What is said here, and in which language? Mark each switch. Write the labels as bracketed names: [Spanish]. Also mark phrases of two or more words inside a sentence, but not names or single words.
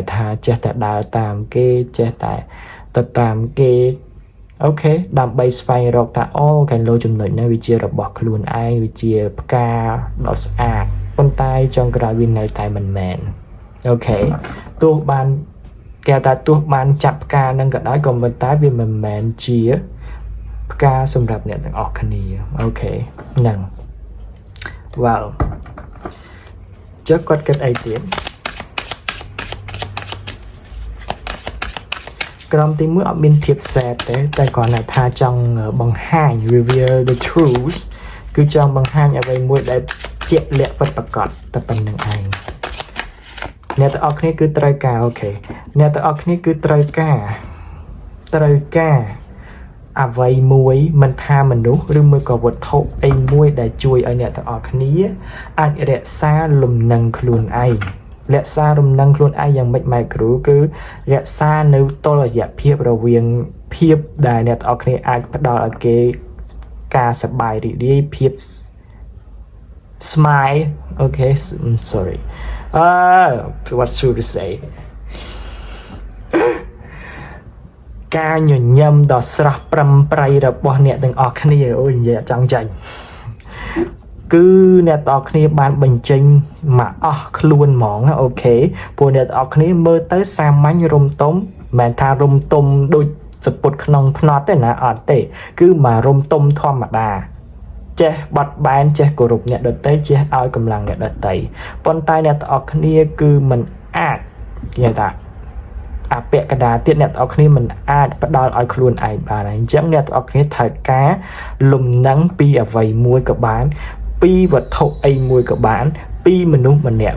[Khmer] ថាចេះតែដើរតាមគេចេះតែទៅតាមគេអូខេដើម្បីស្វែងរកថាអូកែលោចំណុចនេះវាជារបស់ខ្លួនឯងវាជាផ្កាដ៏ស្អាតប៉ុន្តែចុងក្រោយវានៅតែមិនមែនអូខេទោះបានគេថាទោះបានចាប់ផ្កានឹងក៏ដោយក៏ប៉ុន្តែវាមិនមែនជាផ្កាសម្រាប់អ្នកទាំងអស់គ្នាអូខេហ្នឹងវ៉ាវចុះគាត់គិតអីទៀត ក្រុមទី1អត់មានភាព sad ទេតែគ្រាន់តែថាចង់បង្ហាញ [English] reveal the truth [Khmer] គឺចង់បង្ហាញអ្វីមួយដែលជាក់លាក់ពិតប្រាកដតែប៉ុណ្្នឹងឯងអ្នកទាំងអស់គ្នាគឺត្រូវការអូខេអ្នកទាំងអស់គ្នាគឺត្រូវការ អ្វីមួយមិនថាមនុស្សឬមួយក៏វត្ថុអីមួយដែលជួយឲ្យអ្នកទាំងអស់គ្នាអាចរក្សាលំនឹងខ្លួនឯងរក្សាលំនឹងខ្លួនឯងយ៉ាងម៉េចម៉ែគ្រូគឺរក្សានៅតុល្យភាពរវាងភាពដែលអ្នកទាំងអស់គ្នាអាចផ្ដល់ឲ្យគេការសប្បាយរីករាយភាព [English] smile okay sorry what should I say [Khmer] ការញញឹមដ៏ស្រស់ប្រឹមប្រៃរបស់អ្នកទាំងអស់គ្នាអូយនិយាយអត់ចង់ចាញ់គឺអ្នកទាំងអស់គ្នាបានបញ្ចេញមកអស់ខ្លួនហ្មងអូខេពួកអ្នកទាំងអស់គ្នា មើលទៅសាមញ្ញរំទុំមិនមែនថារំទុំដូចសពុតក្នុងភ្នត់ទេណាអត់ទេគឺមករំទុំធម្មតាចេះបត់បែនចេះគោរពអ្នកដទៃចេះឲ្យកម្លាំងអ្នកដទៃប៉ុន្តែអ្នកទាំងអស់គ្នាគឺមិនអាចនិយាយថាអពាក់កណ្ដាលទៀតអ្នកទាំងអស់គ្នាមិនអាចផ្ដល់ឲ្យខ្លួនឯងបានហើយអញ្ចឹងអ្នកទាំងអស់គ្នាត្រូវការលំនឹងពីអ្វីមួយក៏បានពីវត្ថុអីមួយក៏បានពពីមនុស្សម្នាក់